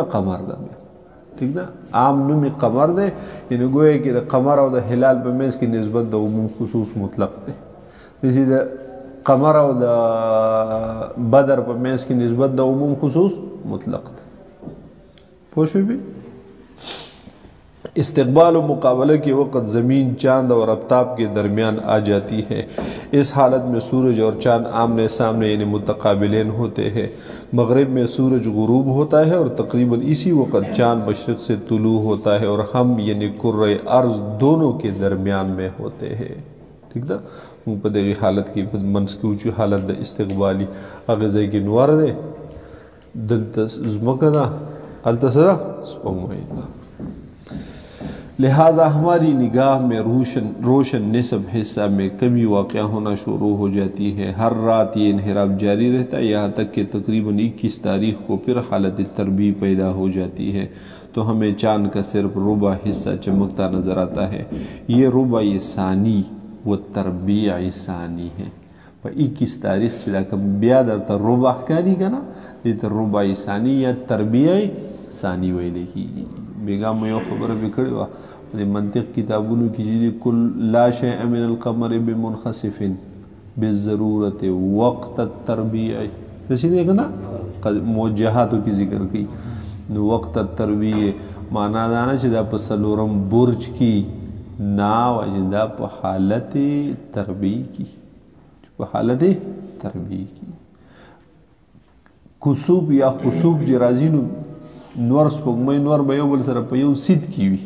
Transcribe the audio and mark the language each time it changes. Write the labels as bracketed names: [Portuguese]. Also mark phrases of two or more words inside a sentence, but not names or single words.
[Pashto] قمر ده بیا ٹھیک ده عام نومي قمر ده یعنی گویا کې د قمر او د هلال په منځ کې نسبت د عموم خصوص مطلق ده. دسی د قمر او د بدر په منځ کې نسبت د عموم خصوص مطلق ده. پوه شوې؟ [Urdu] استقبال و مقابلہ کے وقت زمین چاند اور آفتاب کے درمیان آ جاتی ہے. اس حالت میں سورج اور چاند آمنے سامنے یعنی متقابلین ہوتے ہیں. مغرب میں سورج غروب ہوتا ہے اور تقریباً اسی وقت چاند مشرق سے طلوع ہوتا ہے اور ہم یعنی کرۂ ارض دونوں کے درمیان میں ہوتے ہیں. [Pashto] ٹھیک ده موږ په دغه حالت کې منځ کې وچو حالت د استقبالی هغه ځای کې نور دی دلته ځمکه ده هلته څه ده سپوږمۍ ده. [Urdu] لہٰذا ہماری نگاہ میں روشن نصف حصہ میں کمی واقع ہونا شروع ہو جاتی ہے. ہر رات یہ انحراف جاری رہتا ہے یہاں تک کہ تقریباً 21 تاریخ کو پھر حالت تربیع پیدا ہو جاتی ہے تو ہمیں چاند کا صرف ربع حصہ چمکتا نظر آتا ہے. یہ ربع ثانی و تربیع ثانی ہے. [Pashto] 21 تاریخ چې دا کوم بیا درته ربع ښکاري که نه دې ته ربع ثانی یا تربیع ثانی ویلی کېږي. بیگا مې یو خبره مې کړې وه د منطق کتابونو کې چې [Arabic] کل لا شیء من القمر بمنخسف بالضرورت وقت التربیع [Pashto] داسې دی که نه موجهاتو کې ذکر کوي. نو [Arabic] وقت التربیع [Pashto] معنا دا نه چې دا په څلورم برج کې نه وایي چې دا په حالت تربیع کې په حالت تربیع کې کسوب یا خسوب چې راځي نو نور سپوږمۍ نور به یو بل سره په یو سید کې وي.